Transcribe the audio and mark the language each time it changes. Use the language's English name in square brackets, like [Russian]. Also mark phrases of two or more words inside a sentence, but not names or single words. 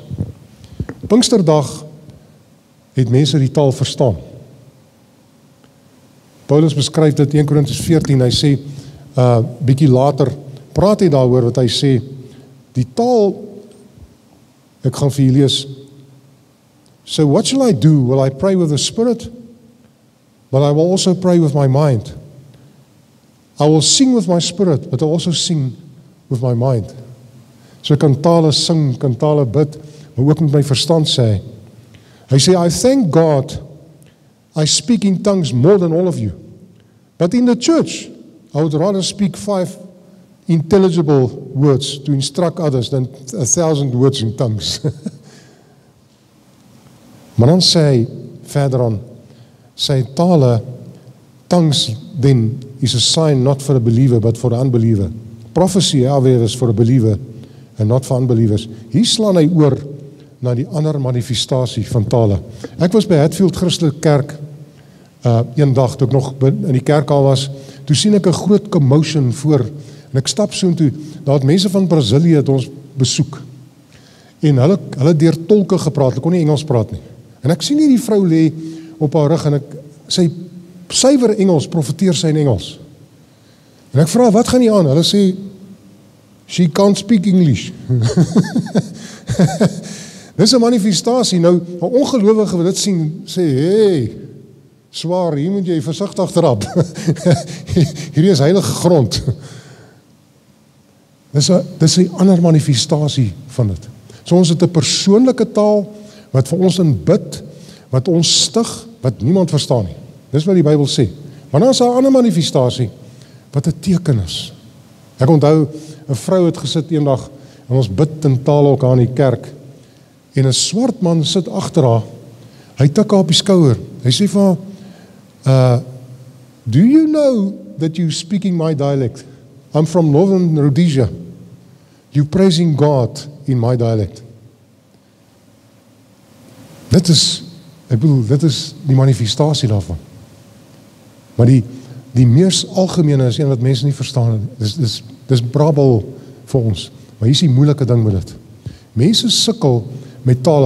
[Afrikaans] Pinksterdag het mense die taal verstaan. Paulus beskryf dit in 1 Korintiërs 14, hy sê, bietjie later, praat hy daaroor wat hy sê, die taal, ek gaan vir julle lees, [English] so what shall I do? Will I pray with the Spirit? But I will also pray with my mind. I will sing with my spirit, but I will also sing with my mind. [Afrikaans] So ek kan tale sing, kan tale bid, maar ook met my verstand sê. Hy sê, [English] I thank God I speak in tongues more than all of you. But in the church, I would rather speak 5 intelligible words to instruct others than 1,000 words in tongues. [Afrikaans] Maar dan sê hy, verder aan, sy tale, [English] tongues then is a sign not for a believer but for the unbeliever. Prophecy, however, is for a believer and not for unbelievers. [Afrikaans] Hier slaan hy oor na die ander manifestasie van tale. Ek was by Hatfield Christelike Kerk een dag, toe ek nog in die kerk al was, toe sien ek 'n groot commotion voor, en ek stap so toe, daar het mense van Brazilië het ons besoek, en hulle deur tolke gepraat, hulle kon nie Engels praat nie, en ek sien hier die vrou lê op haar rug, en sy suiwer Engels, profeteer sy in Engels, en ek vra, wat gaan nie aan? Hulle sê, [English] she can't speak English. [Afrikaans] Dis 'n manifestasie, nou, 'n ongelowige wat dit sien, sê, hey, swaar, hier moet jy versigtig trap. Hierdie is heilige grond. Dis 'n ander manifestasie van dit. So ons het 'n persoonlike taal, wat vir ons in bid, wat ons stig, wat niemand verstaan nie. Dis wat die Bybel sê. Maar dan is daar 'n ander manifestasie, wat 'n teken is. Ek onthou, 'n vrou het gesit eendag, en ons bid in taal ook aan die kerk, en 'n swart man sit agter haar, hy tik haar op die skouer, hy sê vir haar, [English] do you know that you speaking my dialect? I'm from Northern Rhodesia. You praising God in my dialect. [Afrikaans] Dit is die manifestasie daarvan. Maar die mees algemene is een wat mense nie verstaan. Dis brabbel vir ons. Maar hier is die moeilike ding met dit. Mense sukkel met tale.